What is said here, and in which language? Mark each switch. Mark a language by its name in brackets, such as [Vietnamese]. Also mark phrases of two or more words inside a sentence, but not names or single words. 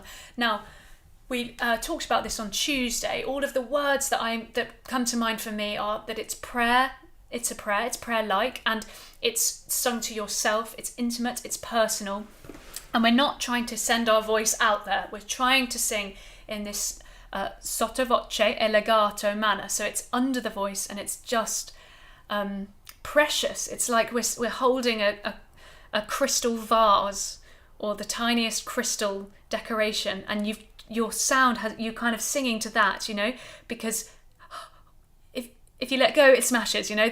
[English] Now, we talked about this on Tuesday. All of the words that come to mind for me are that it's prayer, it's prayer-like, and it's sung to yourself, it's intimate, it's personal, and we're not trying to send our voice out there. We're trying to sing in this [Italian] sottovoce e legato [English] manner, so it's under the voice and it's just precious. It's like we're holding a crystal vase or the tiniest crystal decoration, and your sound has you kind of singing to that, you know, because if you let go it smashes, you know.